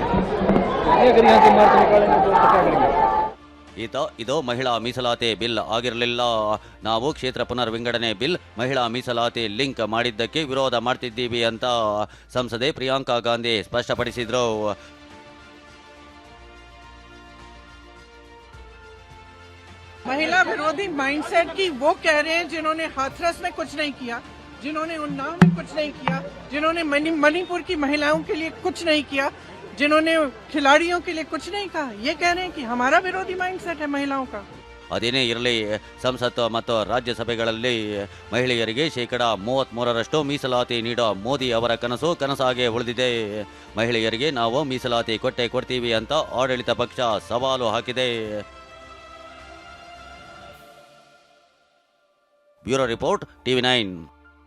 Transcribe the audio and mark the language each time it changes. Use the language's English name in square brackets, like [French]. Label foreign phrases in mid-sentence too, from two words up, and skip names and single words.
[Kannada] ಇದು ಮಹಿಳಾ ಮೀಸಲಾತಿ ಬಿಲ್ ಆಗಿರಲಿಲ್ಲ. ನಾವು ಕ್ಷೇತ್ರ ಪುನರ್ ವಿಂಗಡಣೆ ಬಿಲ್ ಮಹಿಳಾ ಮೀಸಲಾತಿ ಲಿಂಕ್ ಮಾಡಿದ್ದಕ್ಕೆ ವಿರೋಧ ಮಾಡ್ತಿದ್ದೀವಿ ಅಂತ ಸಂಸದೆ ಪ್ರಿಯಾಂಕಾ ಗಾಂಧಿ ಸ್ಪಷ್ಟಪಡಿಸಿದ್ರು. [Hindi] महिला विरोधी माइंडसेट की वो कह रहे हैं जिन्होंने हाथरस में कुछ नहीं किया, जिन्होंने उन्नाव में कुछ नहीं किया, जिन्होंने मणिपुर की महिलाओं के लिए कुछ नहीं किया, जिन्होंने खिलाड़ियों के लिए कुछ नहीं कहा, ये कह रहे हैं कि हमारा विरोधी माइंडसेट है महिलाओं का. [Kannada] ಅದೇನೇ ಇರಲಿ, ಸಂಸತ್ತು ಮತ್ತು ರಾಜ್ಯಸಭೆಗಳಲ್ಲಿ ಮಹಿಳೆಯರಿಗೆ 33% ಮೀಸಲಾತಿ ನೀಡೋ ಮೋದಿ ಅವರ ಕನಸು ಕನಸಾಗೆ ಉಳಿದಿದೆ. ಮಹಿಳೆಯರಿಗೆ ನಾವು ಮೀಸಲಾತಿ ಕೊಡ್ತೀವಿ ಅಂತ ಆಡಳಿತ ಪಕ್ಷ ಸವಾಲು ಹಾಕಿದೆ. [English] Bureau Report, [Kannada] TV9.